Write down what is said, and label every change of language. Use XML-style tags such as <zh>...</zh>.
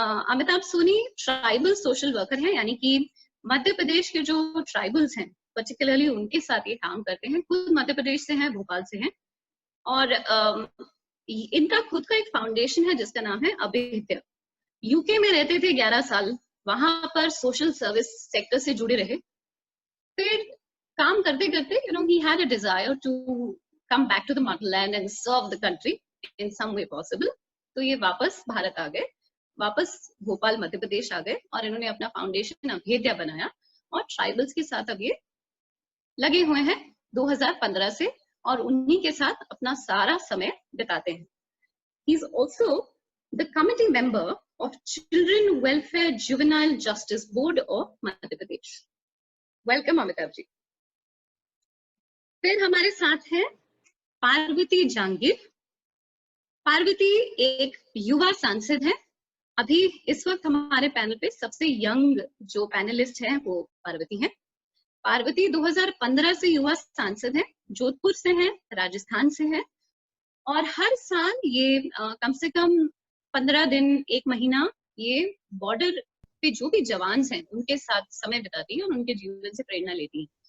<hi>Amitabh Soni tribal social worker है, यानी कि मध्य प्रदेश के जो ट्राइबल्स हैं पर्टिकुलरली उनके साथ ये काम करते हैं। खुद मध्य प्रदेश से हैं, भोपाल से हैं और इनका खुद का एक फाउंडेशन है जिसका नाम है अभिद्य। यूके में रहते थे 11 साल, वहां पर सोशल सर्विस सेक्टर से जुड़े रहे। फिर काम करते करते</hi> <en>he had a desire to come back to the motherland and serve the country in some way possible.</en> <hi>तो ये वापस भारत आ गए, वापस भोपाल मध्य प्रदेश आ गए और इन्होंने अपना फाउंडेशन अभेद्या बनाया और ट्राइबल्स के साथ अब ये लगे हुए हैं 2015 से और उन्हीं के साथ अपना सारा समय बिताते हैं।</hi> <en>He is also the committee member of Children Welfare Juvenile Justice Board of Madhya Pradesh.</en> <hi>Welcome Amitabh ji. फिर हमारे साथ है पार्वती जहांगीर। पार्वती एक युवा सांसद है। अभी इस वक्त हमारे पैनल पे सबसे यंग जो पैनलिस्ट है वो पार्वती है। पार्वती 2015 से युवा सांसद है, जोधपुर से है, राजस्थान से है और हर साल ये कम से कम 15 दिन, 1 महीना ये बॉर्डर पे जो भी जवान हैं उनके साथ समय बिताती है और उनके जीवन से प्रेरणा लेती है।</hi>